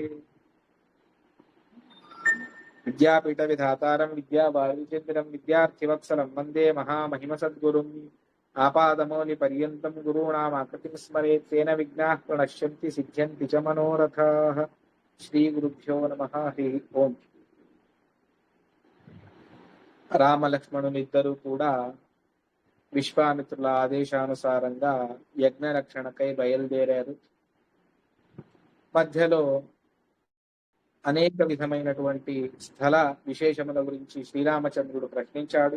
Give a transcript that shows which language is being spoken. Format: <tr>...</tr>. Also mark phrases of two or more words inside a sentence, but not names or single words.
<sa>विद्यापीठविधातारं विद्यावारिचन्द्रं विद्यार्थिवत्सलं वन्दे महामहिमसद्गुरुम् आपादमौलिपर्यन्तं गुरूणामाकृतिं स्मरेत् तेन विघ्नाः प्रणश्यन्ति सिद्ध्यन्ति च मनोरथाः श्रीगुरुभ्यो नमः हरि ओं</sa> <te>రామలక్ష్మణులిద్దరూ కూడా విశ్వామిత్రుల ఆదేశానుసారంగా యజ్ఞ రక్షణకై బయలుదేరారు. మధ్యలో అనేక విధమైనటువంటి స్థల విశేషముల గురించి శ్రీరామచంద్రుడు ప్రశ్నించాడు.</te>